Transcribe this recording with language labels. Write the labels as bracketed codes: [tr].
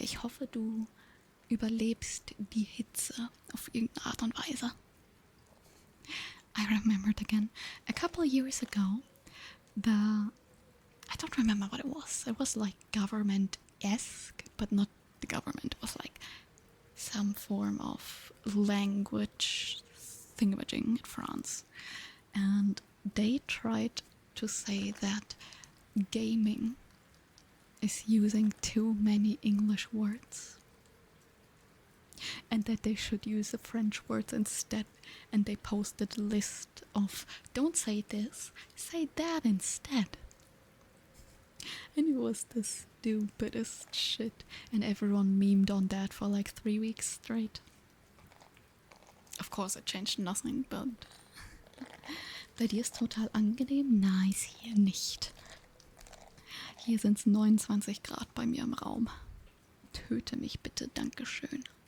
[de] Ich hoffe, du überlebst die Hitze auf irgendeine Art und Weise. [en] I remembered again. A couple of years ago, I don't remember what it was. It was like government-esque, but not the government. It was like some form of language thingamajig in France. And they tried to say that gaming is using too many English words. And that they should use the French words instead. And they posted a list of, don't say this, say that instead. And it was the stupidest shit. And everyone memed on that for like 3 weeks straight. Of course it changed nothing, but... [de] Bei dir ist total angenehm? Nice, hier nicht. Hier sind es 29 Grad bei mir im Raum. Töte mich bitte, Dankeschön.